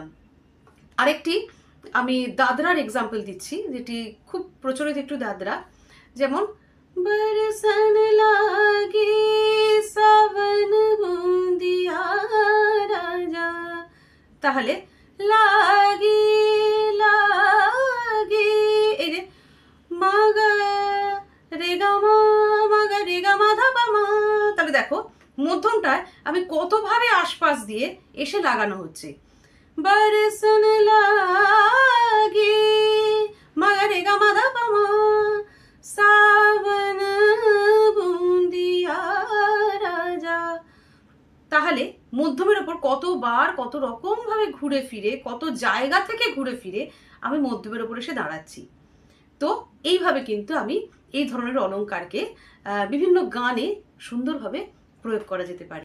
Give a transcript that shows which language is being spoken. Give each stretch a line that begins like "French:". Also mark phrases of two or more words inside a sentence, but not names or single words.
Bangla: আরেকটি আমি দাদরার এক্সাম্পল দিচ্ছি, যেটি খুব প্রচলিত একটু দাদরা, যেমন
Hindi: बरसन लागे सावन बुंदिया राजा,
Bangla: তাহলে লাগে লাগে, এই যে মাগা রেগা মা মাগা রেগা মাধা পামা, তাহলে দেখো মধ্যমটায় আমি কতভাবে আশপাশ দিয়ে এসে লাগানো হচ্ছে।
Hindi: बरसन लागे मगरे गा माधा पामा सावन बुंदिया राजा।
Bangla: তাহলে মধ্যমের ওপর কতবার কত রকম ভাবে ঘুরে ফিরে, কত জায়গা থেকে ঘুরে ফিরে আমি মধ্যমের ওপর এসে দাঁড়াচ্ছি। তো এইভাবে কিন্তু আমি এই ধরনের অলংকারকে বিভিন্ন গানে সুন্দরভাবে প্রয়োগ করা যেতে পারে।